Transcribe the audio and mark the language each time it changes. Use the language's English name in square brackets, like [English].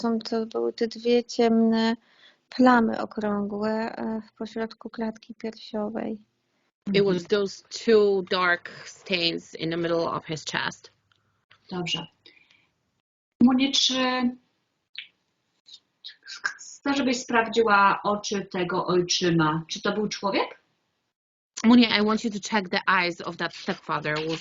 [Polish] To były te dwie ciemne plamy okrągłe w pośrodku klatki piersiowej. [English] It was those two dark stains in the middle of his chest. [Polish] Dobrze. Monię, czy chcę, żebyś sprawdziła oczy tego ojczyma? Czy to był człowiek? [English] Monia, I want you to check the eyes of that stepfather.